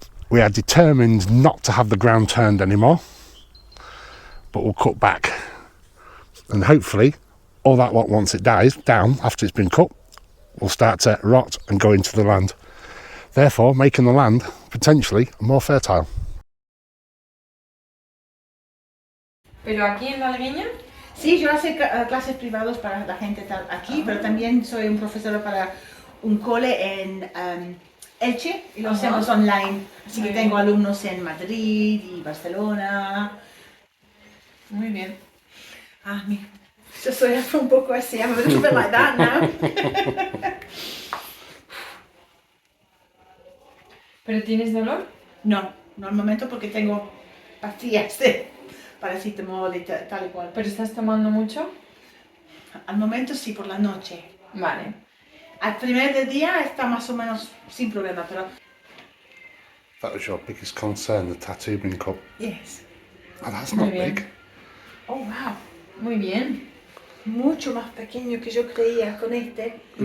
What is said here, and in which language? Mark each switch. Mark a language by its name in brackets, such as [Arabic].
[English] We are determined not to have the ground turned anymore, but we'll cut back, and hopefully all that lot, once it dies down after it's been cut, will start to rot and go into the land, therefore making the land potentially more fertile. [Spanish] ¿Pero aquí en la Legueña? Sí, yo hago clases privadas para la gente aquí, pero también soy un profesor para un cole en Elche y lo hacemos online. Así que tengo alumnos en Madrid y Barcelona. Muy bien. Ah, mira, yo soy un poco así, [English] I'm a little bit like that now. [Spanish] ¿Pero tienes dolor? No, no al momento porque tengo pastillas de paracetamol y tal y cual. ¿Pero estás tomando mucho? Al momento sí, por la noche. Vale. Al primer del día está más o menos sin problema, pero... [English] That was your biggest concern, the tattoo being cut? Yes. Oh, that's not big. Oh, wow. [Spanish] Muy bien. Mucho más pequeño que yo creía con este.